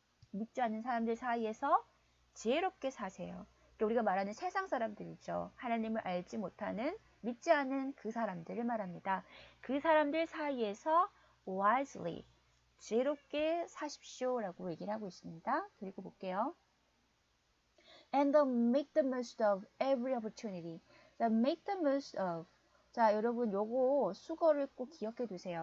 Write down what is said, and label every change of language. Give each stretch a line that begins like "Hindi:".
Korean: 믿지 않는 사람들 사이에서 지혜롭게 사세요. 우리가 말하는 세상 사람들이죠. 하나님을 알지 못하는 믿지 않는 그 사람들을 말합니다. 그 사람들 사이에서 wisely, 지혜롭게 사십시오 라고 얘기를 하고 있습니다. 그리고 볼게요.
English: And make the most of every opportunity. 자, make the most of.
Korean: 자, 여러분 요거 수거를 꼭 기억해 두세요.